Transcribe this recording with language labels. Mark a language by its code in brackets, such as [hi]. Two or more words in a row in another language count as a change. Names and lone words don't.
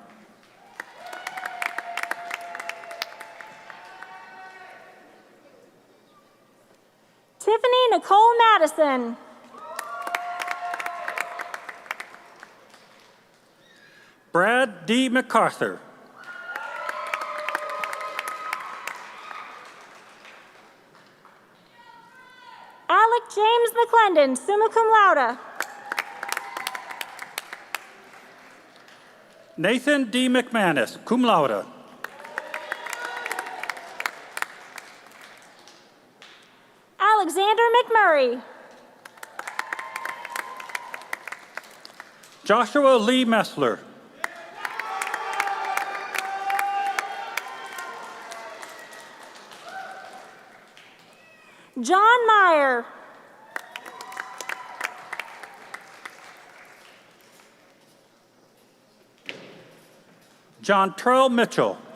[en] Tiffany Nicole Madison. Brad D. MacArthur. Alec James McClendon, [la] summa cum laude. [en] Nathan D. McManus, [la] cum laude. [en] Alexander McMurray. Joshua Lee Messler. John Meyer. John Terrell Mitchell.